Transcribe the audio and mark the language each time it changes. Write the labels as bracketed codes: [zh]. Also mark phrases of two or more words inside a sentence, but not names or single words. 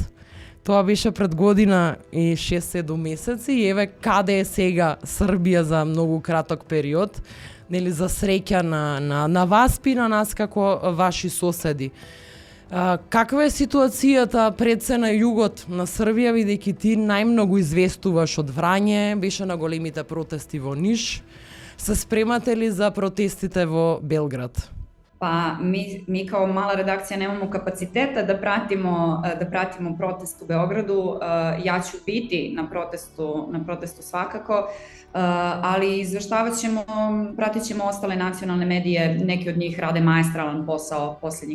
[mk] Тоа беше пред година и 6-7 месеци и еве каде е сега Србија за многу краток период, нели за среќа на вас и на нас како ваши соседи. Каква е ситуацијата пред се на југот на Србија, бидејќи ти најмногу известуваш од Врање, беше на големите протести во Ниш. Се спремате ли за протестите во Белград? [sr] Pa mi kao mala redakcija nemamo kapaciteta da pratimo protest u Beogradu. Ja ću biti na protestu svakako, ali pratit ćemo ostale nacionalne medije, neki od njih rade maestralan posao posljednjih